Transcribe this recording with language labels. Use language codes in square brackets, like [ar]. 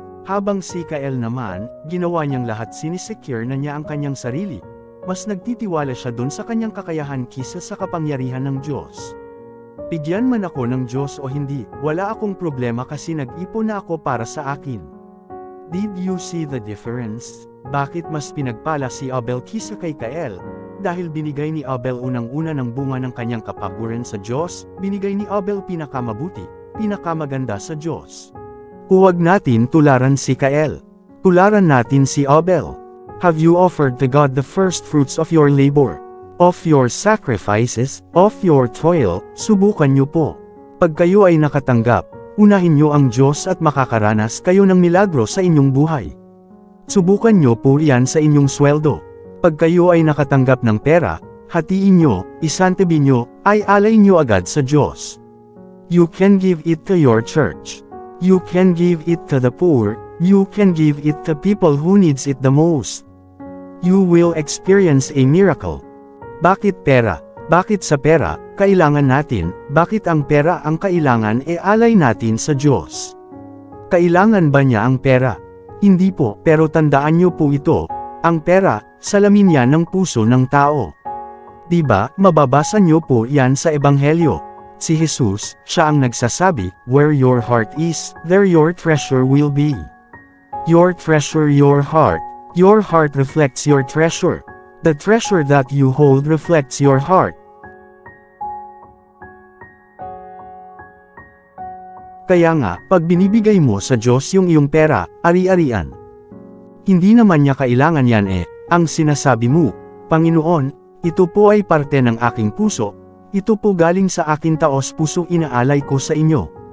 [tl] Habang si Cain naman, ginawa niyang lahat, sinisecure na niya ang kanyang sarili. Mas nagtitiwala siya dun sa kanyang kakayahan kisa sa kapangyarihan ng Diyos. Bigyan man ako ng Diyos o hindi, wala akong problema kasi nag-ipon na ako para sa akin. [en] Did you see the difference? [tl] Bakit mas pinagpala si Abel kisa kay Cain? Dahil binigay ni Abel unang-una ng bunga ng kanyang kapaguran sa Diyos, binigay ni Abel pinakamabuti, pinakamaganda sa Diyos. Huwag natin tularan si Cain. Tularan natin si Abel. [en] Have you offered to God the first fruits of your labor, of your sacrifices, of your toil? [tl] Subukan niyo po. Pag kayo ay nakatanggap, unahin niyo ang Diyos at makakaranas kayo ng milagro sa inyong buhay. Subukan niyo po yan sa inyong sweldo. Pag kayo ay nakatanggap ng pera, hatiin nyo, isantabi nyo, ay alay nyo agad sa Diyos. [en] You can give it to your church. You can give it to the poor, You can give it to people who needs it the most. You will experience a miracle. [tl] Bakit pera? Bakit sa pera, kailangan natin, bakit ang pera ang kailangan alay natin sa Diyos? Kailangan ba niya ang pera? Hindi po, pero tandaan niyo po ito, ang pera, salamin yan ng puso ng tao. Diba, mababasa niyo po yan sa Ebanghelyo. Si Jesus, siya ang nagsasabi, [en] where your heart is, there your treasure will be. Your treasure, your heart. Your heart reflects your treasure. The treasure that you hold reflects your heart. [tl] Kaya nga, pag binibigay mo sa Diyos yung iyong pera, ari-arian. Hindi naman niya kailangan yan ang sinasabi mo, Panginoon, ito po ay parte ng aking puso, ito po galing sa aking taos-pusong inaalay ko sa inyo.